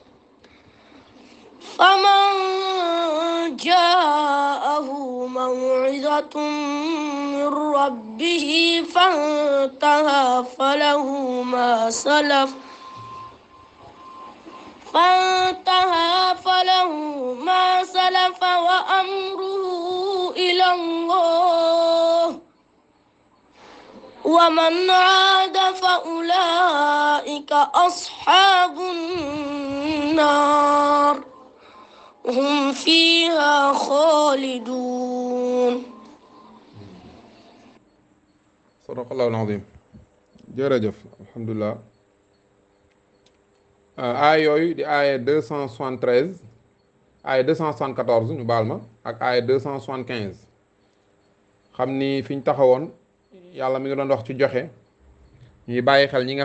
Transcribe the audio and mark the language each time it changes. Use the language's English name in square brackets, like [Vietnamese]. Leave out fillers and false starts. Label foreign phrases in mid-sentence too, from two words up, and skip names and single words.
[Arabic] فمن جاءه موعظة من ربه فانتهى فله ما سلف وأمره إلى الله ومن عاد فأولئك أصحاب النار هم فيها خالدون. صدق الله العظيم. [Wolof] jërëjëf alhamdulilah. aaya yooyu di aaya 273 aaya 274 ñu baal ma ak aaya 275 xam ni fi ñu taxawoon yàlla mi ngi doon wax ci joxe ñuy bàyyi xel ñi nga